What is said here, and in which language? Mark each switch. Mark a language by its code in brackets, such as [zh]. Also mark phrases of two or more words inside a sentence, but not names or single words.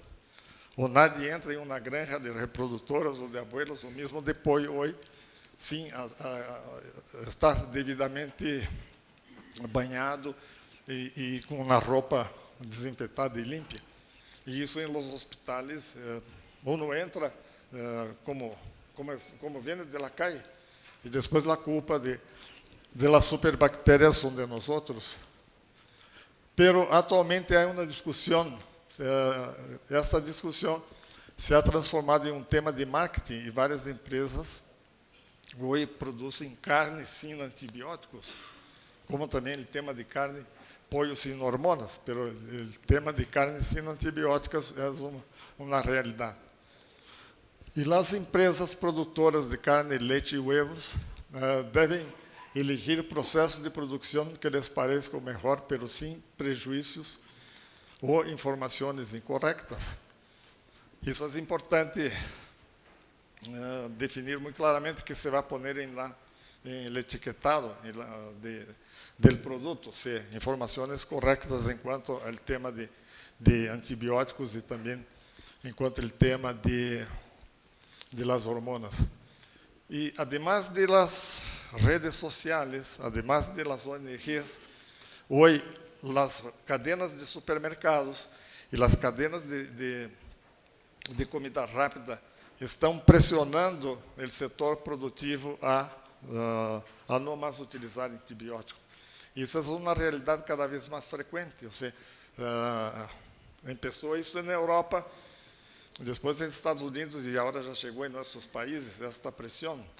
[pt] Ou nadie entra em uma granja de reprodutoras ou de abuelos, ou mesmo de pollo hoje, sem estar devidamente banhado e com uma roupa desinfetada e limpa. E isso [es] em los hospitais, [pt] uno entra como vem [es] de la calle, [pt] e depois a culpa [es] de las superbactérias [pt] são de nós. Pero atualmente há uma discussão, esta discussão [es] se ha transformado [pt] em um tema de marketing e várias empresas hoje produzem carne sem antibióticos, como também o tema de carne, pollo sem hormonas, pero o tema de carne sem antibióticos é uma realidade. E as empresas produtoras de carne, leite e huevos devem elegir processos de produção que lhes pareçam melhor, pero sem prejuízos ou informações incorretas. Isso é importante definir muito claramente que se vai pôr em [es] el etiquetado del [pt] produto, informações corretas enquanto ao tema de antibióticos e também enquanto ao tema [es] de las hormonas. [pt] E [es] además de las redes [pt] sociais, [es] además de las ONGs, [pt] hoje [es] las cadenas de supermercados [pt] e [es] las cadenas de comida rápida [pt] estão pressionando o setor produtivo a não mais utilizar antibióticos. Isso é uma realidade cada vez mais frequente. Ou seja, começou isso na Europa, depois nos Estados Unidos e agora já chegou em nossos países esta pressão.